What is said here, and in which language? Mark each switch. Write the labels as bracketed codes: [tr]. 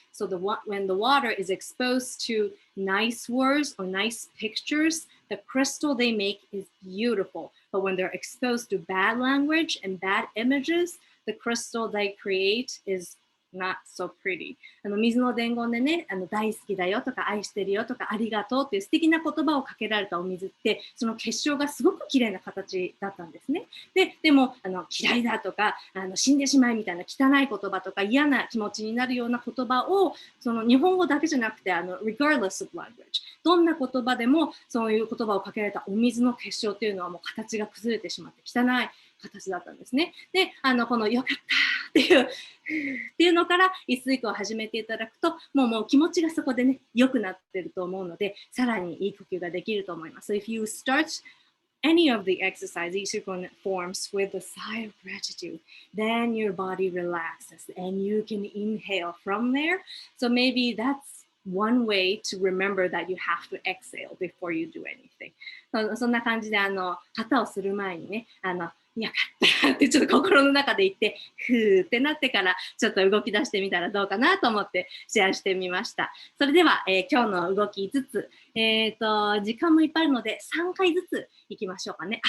[en] So when the water is exposed to nice words or nice pictures, the crystal they make is beautiful. But when they're exposed to bad language and bad images, the crystal they create is not so pretty. [ja] 水の伝言でね、大好きだよとか愛してるよとかありがとうっていう素敵な言葉をかけられたお水って、その結晶がすごく綺麗な形だったんですね。でも嫌いだとか死んでしまいみたいな汚い言葉とか嫌な気持ちになるような言葉を、その日本語だけじゃなくて regardless of language、どんな言葉でもそういう言葉をかけられたお水の結晶っていうのはもう形が崩れてしまって汚い形だったんですね。 [en] で、このよかったっていうのから一水句を始めていただくと、もう気持ちがそこでね、良くなってると思うので、さらにいい呼吸ができると思います。 So if you start any of the exercise YiShuiKong forms with a sigh of gratitude, then your body relaxes and you can inhale from there. So maybe that's one way to remember that you have to exhale before you do anything. [ja] そんな感じで旗をする前にね、よかったってちょっと心の中で言って、ふーってなってからちょっと動き出してみたらどうかなと思ってシェアしてみました。それでは、今日の動き5つ、時間もいっぱいあるので3回ずついきましょうかね。